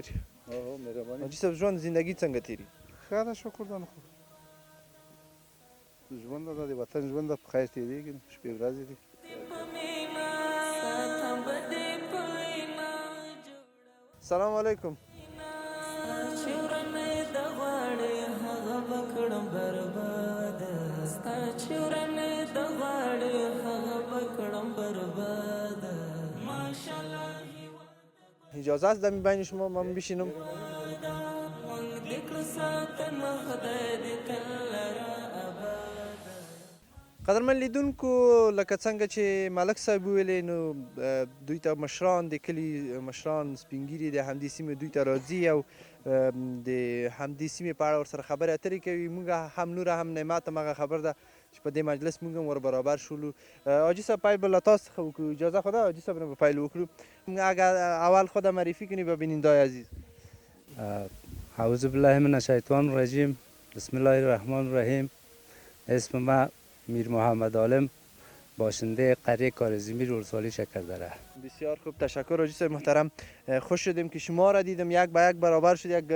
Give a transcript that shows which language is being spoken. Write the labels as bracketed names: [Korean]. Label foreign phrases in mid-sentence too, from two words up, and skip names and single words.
[Pashto] مهرباني. حاجي صاحب ژوند زندګي څنګه تېري؟ ښه ده، شکر ده. خو ژوند ده، د وطن ژوند ده، په خیر تېرېږي، شپې ورځې دي. [Arabic] سلام علیکم. [Persian] اجازه است دمی بین شما من بشینم؟ [Pashto] قدرمن لیدونکو لکه څنګه چې ملک صاحب وویلې، نو دوی ته مشران د کلي مشران سپین ږیري د همدې سیمې دوی ته راځي او د همدې سیمې په اړه ورسره خبرې اترې کوي. موږ هم نوره هم نعمت همغه خبر ده چې په دې مجلس موږ هم ور برابر شولو. حاجي صاحب پیل به له تاسو څخه وکړو، اجازه خو ده حاجي صاحب نه به پیل وکړو. [Persian] اگر اول خود معرفی کنی به بینندای عزیز. [Arabic] اعوذ بالله من الشیطان الرجیم، بسم الله الرحمن الرحیم. [Persian] اسم ما میر محمد عالم، باشنده قریه کارزمیر ولسوالی شکردره. بسیار خوب، تشکر حاجی صاحب محترم. خوش شدیم که شما را دیدم، یک به یک برابر شد.